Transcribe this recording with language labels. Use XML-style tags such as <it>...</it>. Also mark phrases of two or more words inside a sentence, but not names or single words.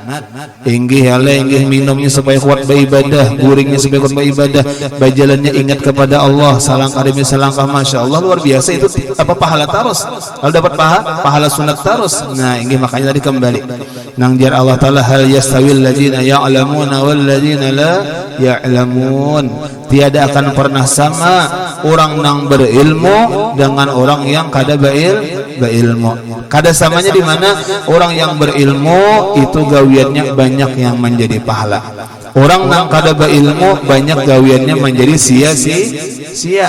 <bjn>Inggih minumnya supaya kuat beribadah, guringnya supaya kuat beribadah, berjalannya ingat kepada Allah, salangkah demi salangkah,</bjn> <ar>ما شاء الله</ar> <bjn>luar biasa itu apa pahala terus. Kalau dapat pahala sunat terus. Nah ini makanya tadi kembali nang jar</bjn> <ar>الله تعالى هل يستوي الذين يعلمون والذين لا يعلمون.</ar> <bjn>Tiada akan pernah sama orang yang berilmu dengan orang yang kada berilmu. Kada samanya di mana orang yang berilmu itu gawiannya banyak yang menjadi pahala. Orang yang kada berilmu banyak gawiannya menjadi sia-sia.</bjn>